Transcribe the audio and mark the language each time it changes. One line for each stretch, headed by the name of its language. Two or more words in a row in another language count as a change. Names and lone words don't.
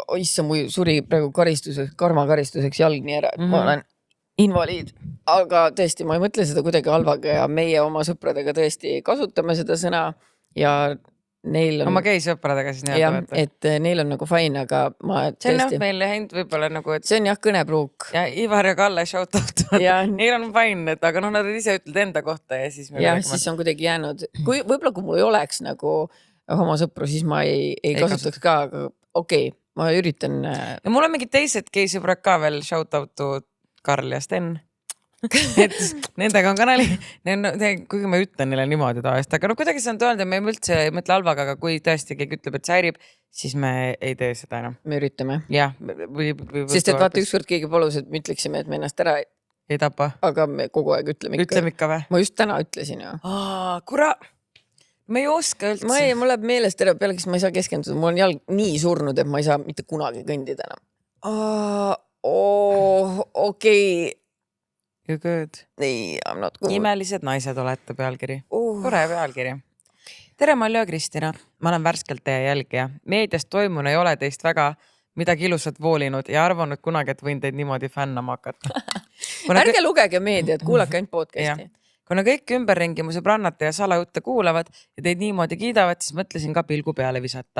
Estonian: Issa mu suri praegu karmakaristuseks jalg nii ära, et ma olen invaliid. Aga tõesti, ma ei mõtle seda kuidagi halvaga ja meie oma sõpradega tõesti kasutame seda sõna ja neil on... Oma geisõpradega siis nii jah, et neil on nagu fine, aga ma tõesti... See on jah meil hend võib-olla nagu... Et... See on jah kõnepruuk. Ja Ivar ja Kalle
English: shout out.
Estonian: Neil on fine, et aga nad ise ütled enda kohta ja siis... Ja siis on kuidagi jäänud... Võib-olla kui mul ei oleks nagu... oma sõpru, siis ma ei kasutaks ka, aga okei, ma üritan... Ja mul on mingid teised geisõbrad ka veel
English: shout out to
Estonian: Karl ja Sten. et nendega on ka nali, kuigi ma ütlen neile niimoodi tavaliselt, aga kuidagi see on öelnud, et me üldse ei mõtle halvaga, aga kui tõesti keegi ütleb, et see häirib, siis me ei tee seda enam. Me üritame. Jah. Sest et vaata ükskord keegi palus, et me ütleksime, et me ennast ära ei tapa. Aga me kogu aeg ütleme ikka. Ütleme ikka või? Ma just täna ütlesin ju. Kura, me ei oska üldse. Mul läheb meelest ära peale, kes ma ei saa keskenduda. Mul on jalg nii surnud, et ma ei saa mitte kunagi kõndida enam. Okei.
English: You good. Ei, I'm not good.
Estonian: Imelised naised olete pealkiri. Tore pealkiri. Tere, Maljo ja Kristina. Ma olen värskelt teie jälgija. Meediast toimunu ei ole teist väga midagi ilusat voolinud ja arvanud kunagi, et võin teid niimoodi fännama hakata. Ärge lugege meediat, kuulake ainult podcasti. Kuna kõik ümberringi mu sõbrannate ja salajutte kuulavad ja teid niimoodi kiidavad, siis mõtlesin ka pilgu peale visata.